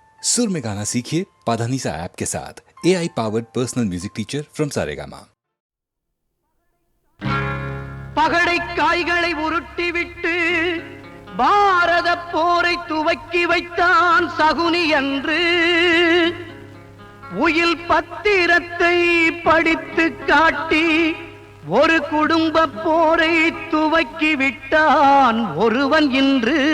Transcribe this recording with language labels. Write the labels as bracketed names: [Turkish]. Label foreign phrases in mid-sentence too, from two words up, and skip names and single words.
[Hindi] सुर में गाना सीखिए पाधानीसा ऐप के साथ। [English] AI powered personal music teacher from [Hindi] सारेगामा। [Tamil] பகடை காய்களை உருட்டிவிட்டு பாரத போரை துவக்கி வைத்தான் சகுனி என்று உயில் பத்திரத்தை படித்து காட்டி ஒரு குடும்ப போரை துவக்கி விட்டான் ஒருவன் இன்று.